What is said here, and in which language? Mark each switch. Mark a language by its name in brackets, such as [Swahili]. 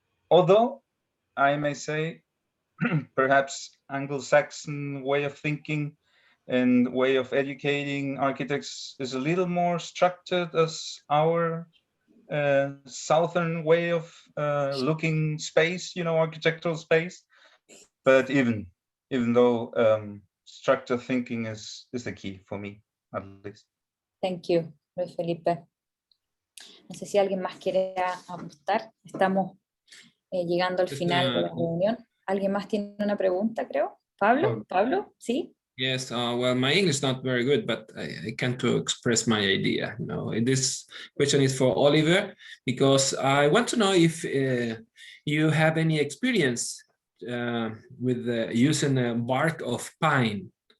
[English] Although I may say perhaps Anglo-Saxon way of thinking and way of educating architects is a little more structured as our southern way of looking space, you know, architectural space. But even though structured thinking is the key for me, at least. Thank you, Luis Felipe. [Spanish] No sé si alguien más quiere apostar. Estamos llegando al final de la reunión. ¿Alguien más tiene una pregunta, creo? ¿Pablo? ¿Pablo? ¿Sí? [English] Yes, well, my English is not very good, but I can to express my idea. You know, this question is for Oliver, because I want to know if you have any experience with using the bark of pine.